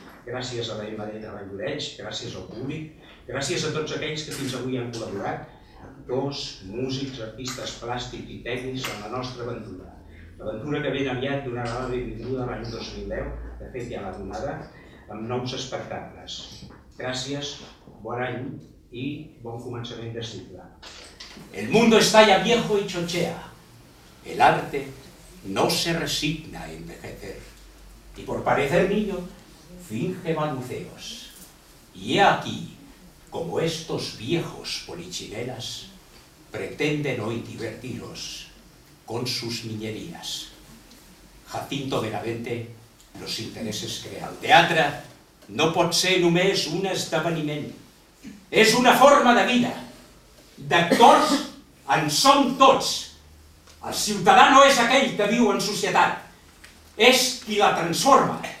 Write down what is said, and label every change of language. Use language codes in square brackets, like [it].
[ca] Gràcies a la MD de Valldoreix, gràcies al públic, gràcies a tots aquells que fins avui han col·laborat, actors, músics, artistes plàstics i tècnics en la nostra aventura. L'aventura que ben aviat donarà la benvinguda l'any 2010, de fet ja l'ha donada, amb nous espectacles. Gràcies, bon any i bon començament de cicle. [es] El mundo está ya viejo y chochea. El arte no se resigna a envejecer. Y por parecer niño, finge balbuceos. Y he aquí, como estos viejos polichinelas, pretenden hoy divertiros con sus niñerías. Jacinto Benavente, los intereses crea. [ca] El teatre no pot ser només un esdeveniment. És una forma de vida. D'actors en som tots. El ciutadà no és aquell que viu en societat, és qui la transforma.